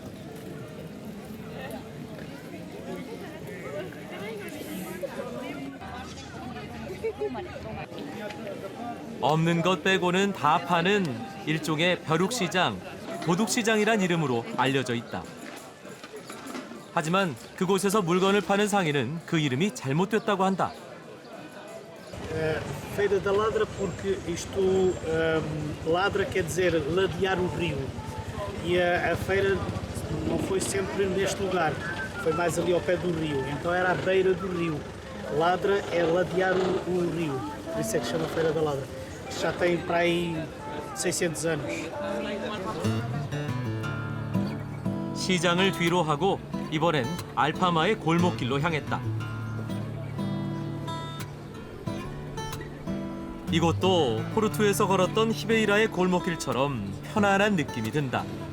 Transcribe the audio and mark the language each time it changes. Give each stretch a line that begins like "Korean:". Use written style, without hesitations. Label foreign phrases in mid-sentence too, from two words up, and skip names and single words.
Korean: 없는 것 빼고는 다 파는 일종의 벼룩시장, 도둑시장이란 이름으로 알려져 있다. 하지만 그곳에서 물건을 파는 상인은 그 이름이 잘못됐다고 한다.
Portuguese: Feira da Ladra porque isto ladra quer dizer ladear o rio e a feira não foi sempre neste lugar, foi mais ali ao pé do rio, então era à beira do rio. Ladra é ladear o rio, por isso é que chama Feira da Ladra. Já tem para aí 600 anos.
Korean: 시장을 뒤로 하고 이번엔 알파마의 골목길로 향했다. 이곳도 포르투에서 걸었던 히베이라의 골목길처럼 편안한 느낌이 든다.